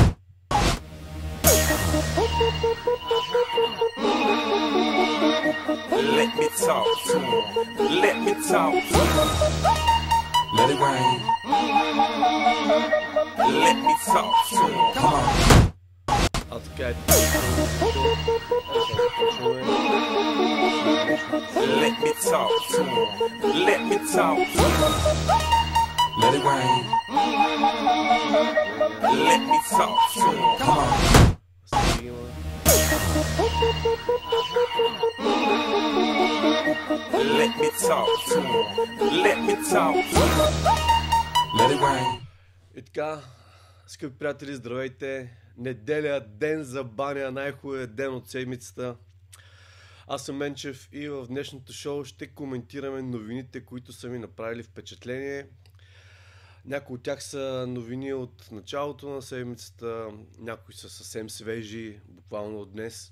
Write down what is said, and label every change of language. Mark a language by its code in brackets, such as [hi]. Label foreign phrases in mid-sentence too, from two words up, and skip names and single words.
[en] Let me talk to him. Let me talk to him. Let it rain. Let me talk to him. Come on. [bg] А така е. [en] Let me talk to him. Let me talk to him. Let it rain. Let me talk to him. Come on. Let me talk to him. Let me talk to him. Let it rain. [bg] И така, скъпи приятели, здравейте! Неделя, ден за баня, най-хубавият ден от седмицата. Аз съм Менчев и в днешното шоу ще коментираме новините, които са ми направили впечатление. Някои от тях са новини от началото на седмицата, някои са съвсем свежи, буквално от днес.